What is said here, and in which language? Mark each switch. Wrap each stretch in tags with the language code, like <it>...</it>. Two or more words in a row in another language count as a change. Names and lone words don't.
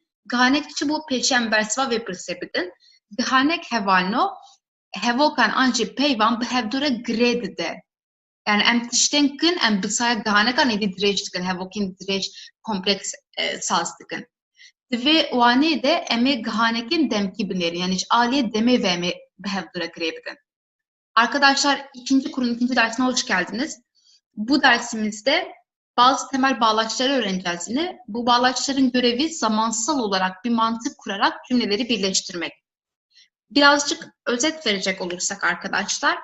<ku>Gihanek çi bû pêşî em bersiva vê pirsê bidin. Gihanek hevalno hevokan an jî peyvan bi hevdûre girê dide. Yani em tiştên kin em bi saya gihanekan êdî dirêj dikin. Hevokên dirêj kompleks saz dikin. Di vê waneyê de em ê gihanekên demkî binêrin. Yani ji aliyê demê ve em ê bi hevdûre girê bidin.</ku> <tr>Arkadaşlar ikinci kurun ikinci dersine hoş geldiniz. Bu dersimizde bazı temel bağlaçları öğreneceğiz yine. Bu bağlaçların görevi zamansal olarak bir mantık kurarak cümleleri birleştirmek. Birazcık özet verecek olursak arkadaşlar.</tr>